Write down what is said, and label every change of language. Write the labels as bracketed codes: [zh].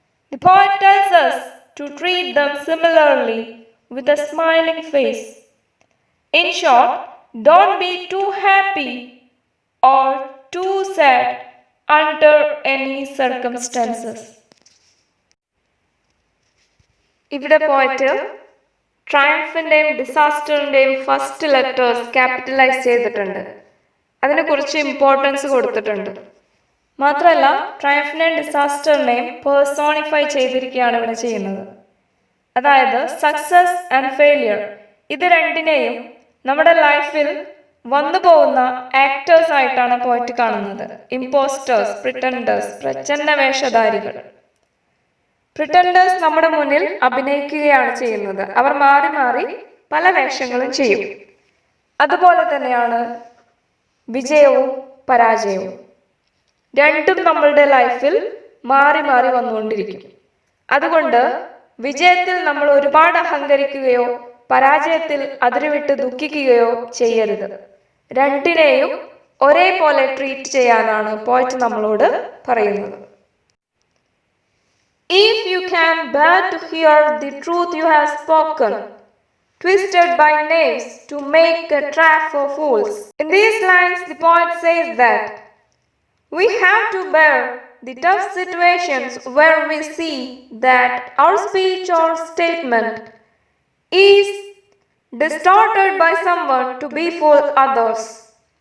[en] The poet tells us to treat them similarly with a smiling face. In short, don't be too happy or too sad under any circumstances. [ml] ഇവിടെ പോയിട്ട് ട്രയംഫിന്റെയും ഡിസാസ്റ്ററിന്റെയും first letters capitalise ചെയ്തിട്ടുണ്ട്. അതിന് കുറച്ച് importance കൊടുത്തിട്ടുണ്ട്. മാത്രമല്ല ട്രയംഫിനെയും ഡിസാസ്റ്ററിനെയും personify ചെയ്തിരിക്കുകയാണ് ഇവിടെ ചെയ്യുന്നത്. അതായത് [en] success and failure [ml] ഇത് രണ്ടിനെയും നമ്മുടെ ലൈഫിൽ വന്നു പോകുന്ന ആക്ടേഴ്സ് ആയിട്ടാണ് പോയിട്ട് കാണുന്നത്. ഇമ്പോസ്റ്റേഴ്സ്, പ്രിറ്റൻഡേഴ്സ്, പ്രച്ഛന്ന വേഷധാരികൾ. പ്രിറ്റൻഡേഴ്സ് നമ്മുടെ മുന്നിൽ അഭിനയിക്കുകയാണ് ചെയ്യുന്നത്. അവർ മാറി മാറി പല വേഷങ്ങളും ചെയ്യും. അതുപോലെ തന്നെയാണ് വിജയവും പരാജയവും. രണ്ടും നമ്മളുടെ ലൈഫിൽ മാറി മാറി വന്നുകൊണ്ടിരിക്കും. അതുകൊണ്ട് വിജയത്തിൽ നമ്മൾ ഒരുപാട് അഹങ്കരിക്കുകയോ പരാജയത്തിൽ അതിരുവിട്ട് ദുഃഖിക്കുകയോ ചെയ്യരുത്. രണ്ടിനെയും ഒരേപോലെ ട്രീറ്റ് ചെയ്യാനാണ് പോയിട്ട് നമ്മളോട് പറയുന്നത്. [en] If you can bear to hear the truth you have spoken, twisted by knaves to make a trap for fools. In these lines, the poet says that we have to bear the tough situations where we see that our speech or statement is distorted by someone to befool others.